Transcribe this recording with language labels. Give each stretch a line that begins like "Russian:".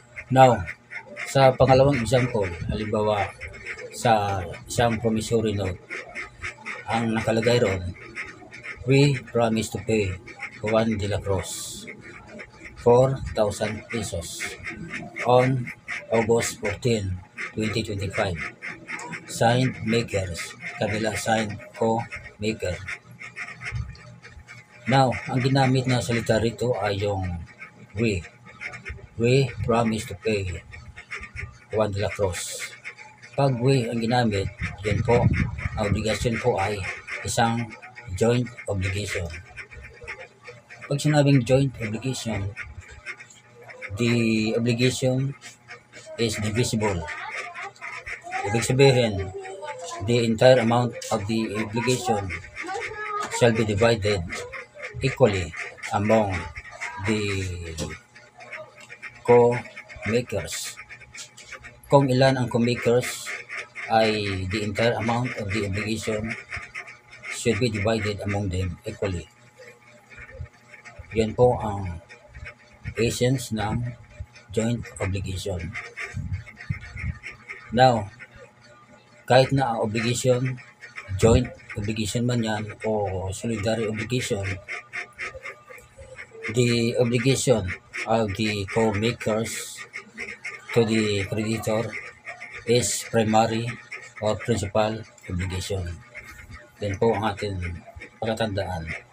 Filipino: Now, sa pangalawang example, halimbawa sa isang promissory note, ang nakalagay ron,
English: we promise to pay Juan de la Cruz 4,000 pesos on August 14, 2025. Signed makers,
Filipino: kabila
English: signed co-maker.
Filipino: Now, ang ginamit na salita rito ay yung we.
English: We promise to pay Juan de la Cruz.
Filipino: Pag we ang ginamit, yun po, ang obligasyon po ay isang joint obligation. Pag sinabing joint obligation,
English: the obligation is divisible.
Filipino: Ibig sabihin,
English: the entire amount of the obligation shall be divided equally among the co-makers.
Filipino: Kung ilan ang co-makers, ay
English: the entire amount of the obligation should be divided among them equally.
Filipino: Yan po ang essence ng joint obligation.
English: Now,
Filipino: kahit na ang obligation, joint obligation man yan o solidary obligation,
English: the obligation of the co-makers to the creditor is primary or principal obligation.
Filipino: Yan po ang ating palatandaan.